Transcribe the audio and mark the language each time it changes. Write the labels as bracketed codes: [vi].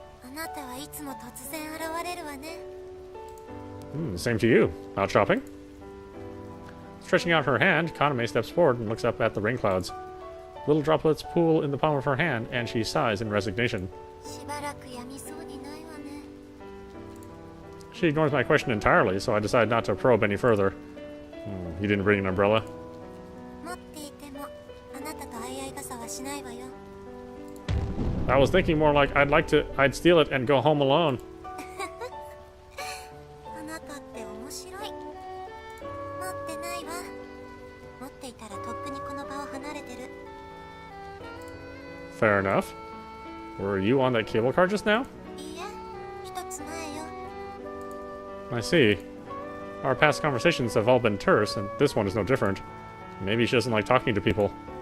[ja] あなたはいつも突然現れるわね。 [en] Same to you. Out shopping? Stretching out her hand, Kaname steps forward and looks up at the rain clouds. Little droplets pool in the palm of her hand, and she sighs in resignation. [ja] しばらくやみそうにないわね。 [en] She ignores my question entirely, so I decide not to probe any further. You didn't bring an umbrella? [ja] 持っていてもあなたと相合い傘はしないわよ。 [en] I was thinking more like I'd steal it and go home alone. [ja] あなたって面白い。持ってないわ。持っていたらとっくにこの場を離れてる。 [en] Fair enough. Were you on that cable car just now? [ja] いいえ、一つ前よ。 [en] I see. Our past conversations have all been terse, and this one is no different. Maybe she doesn't like talking to people.